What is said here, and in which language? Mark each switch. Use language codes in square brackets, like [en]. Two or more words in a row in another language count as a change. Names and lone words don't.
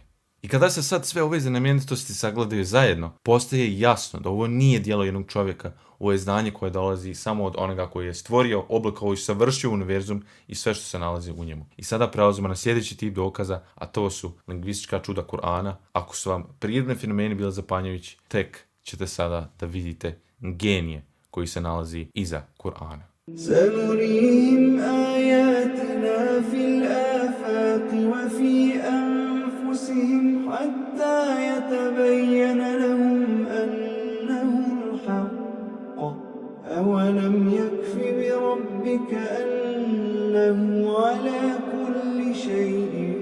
[bs] I kada se sad sve ove znamenitosti sagledaju zajedno, postaje jasno da ovo nije djelo jednog čovjeka, ovo je znanje koje dolazi samo od onoga koji je stvorio, oblikovao i savršio univerzum i sve što se nalazi u njemu. I sada prelazimo na sljedeći tip dokaza, a to su lingvistička čuda Kur'ana. Ako su vam prirodni fenomeni bili zapanjujući, tek ćete sada da vidite genije koji se nalazi iza Kur'ana. [ar] سنريهم آياتنا في الآفاق وفي أنفسهم حتى يتبين لهم أنه الحق أولم يكف بربك أنه على كل شيء